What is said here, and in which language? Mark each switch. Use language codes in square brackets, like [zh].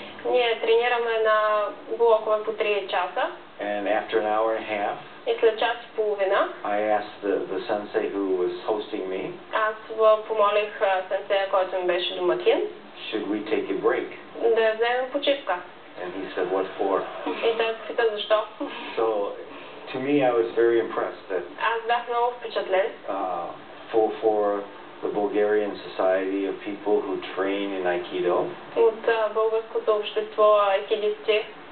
[bg] Ние тренираме на блокове по 3 часа. [en] And after an hour and a half, [bg] и след час и половина, [en] I asked the sensei who was hosting me. [bg] Аз помолих сенсея, който ми беше домакин. [en] Should we take a break? [bg] Да вземем почивка. [en] And he said, what for? [bg] И той попита защо. [en] So, to me, I was very impressed that [bg] аз бях много впечатлен. [en] For the Bulgarian society of people who train in Aikido, [bg] от българското общество айкидисти,